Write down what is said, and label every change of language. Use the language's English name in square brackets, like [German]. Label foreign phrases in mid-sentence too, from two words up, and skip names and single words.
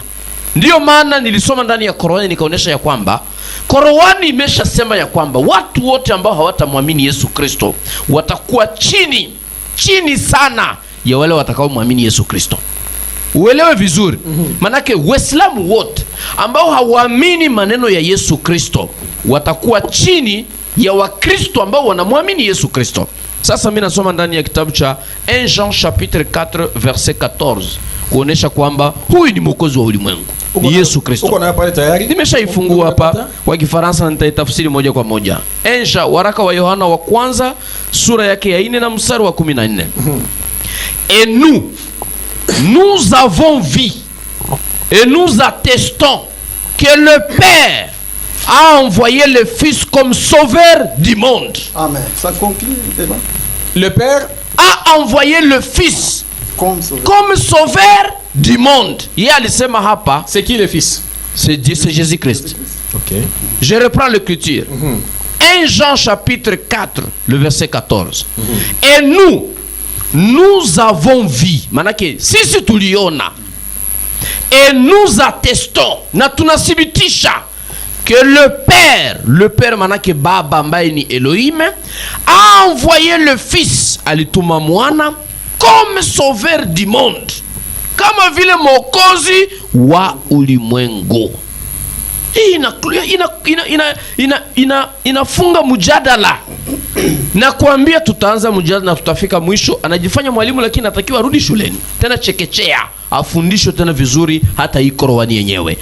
[Swahili] Ndiyo maana nilisoma ndani ya Qur'ani nikaonesha ya kwamba Qur'ani imeshasema ya kwamba watu wote ambao hawatamwamini Yesu Kristo watakuwa chini sana ya wale watakao muamini Yesu Kristo. Uelewe vizuri. Manake Waislamu wote ambao hawaamini maneno ya Yesu Kristo watakuwa chini ya Wakristo ambao wanamwamini Yesu Kristo. Sasa mimi nasoma ndani ya kitabu cha [French] 1 Jean chapitre 4 verset 14 [Swahili] kuonesha kwamba huyu ni Mwokozi wa ulimwengu, ni Yesu Kristo. Uko nayo pale tayari? Nimeshaifungua hapa kwa Kifaransa na nitaitafsiri moja kwa moja. 1 Jean, waraka wa Yohana wa kwanza sura yake ya 4 na mstari wa 14. [French] Et nous avons vu et nous attestons que le Père a envoyé le Fils comme sauveur du monde. Amen. Ça conclut le débat. Le Père a envoyé le Fils comme sauveur du monde. [Swahili] Yeye alisema hapa, [French] c'est qui le Fils? C'est Jésus-Christ. OK. Je reprends l'écriture. 1 Jean chapitre 4 le verset 14. Et nous avons vu, [Swahili] manake sisi tuliona, [French] et nous attestons, [Swahili] na tunathibitisha [French] que le Père [Swahili] manake Baba ambaye ni Elohim [French] a envoyé le Fils, [Swahili] alituma mwana [French] comme sauveur du monde, [Swahili] kama vile mwokozi wa ulimwengu. Hii inafunga mjadala na kuambia tutaanza mjadala na tutafika mwisho. Anajifanya mwalimu lakini anatakiwa arudi shuleni tena chekechea, afundishwe tena vizuri hata hii Qur'ani yenyewe.